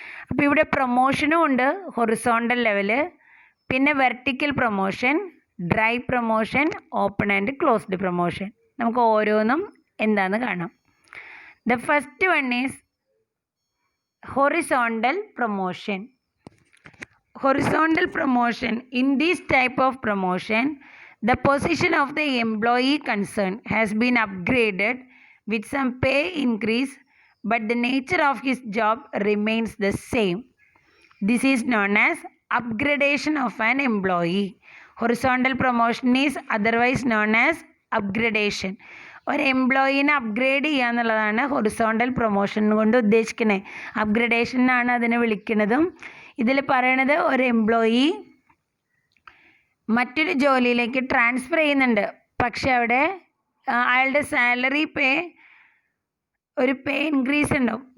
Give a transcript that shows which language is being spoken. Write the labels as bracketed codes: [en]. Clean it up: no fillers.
[ml] അപ്പോൾ ഇവിടെ പ്രൊമോഷനും ഉണ്ട് ഹൊറിസോണ്ടൽ ലെവല്, പിന്നെ vertical promotion, dry promotion, open and closed promotion. നമുക്ക് ഓരോന്നും എന്താണെന്ന് കാണാം. [en] The first one is horizontal promotion. Horizontal promotion. In this type of promotion, the position of the employee concerned has been upgraded with some pay increase, but the nature of his job remains the same. This is known as upgradation of an employee. Horizontal promotion is otherwise known as upgradation. [ml] ഒരു എംപ്ലോയീനെ upgrade ചെയ്യുക എന്നുള്ളതാണ് horizontal promotion കൊണ്ട് ഉദ്ദേശിക്കുന്നത്. Upgradation എന്നാണ് അതിനെ വിളിക്കുന്നതും. ഇതിൽ പറയണത് ഒരു എംപ്ലോയി മറ്റൊരു ജോലിയിലേക്ക് ട്രാൻസ്ഫർ ചെയ്യുന്നുണ്ട്, പക്ഷെ അവിടെ അയാളുടെ സാലറി ഒരു പേ ഇൻക്രീസ് ഉണ്ടാവും.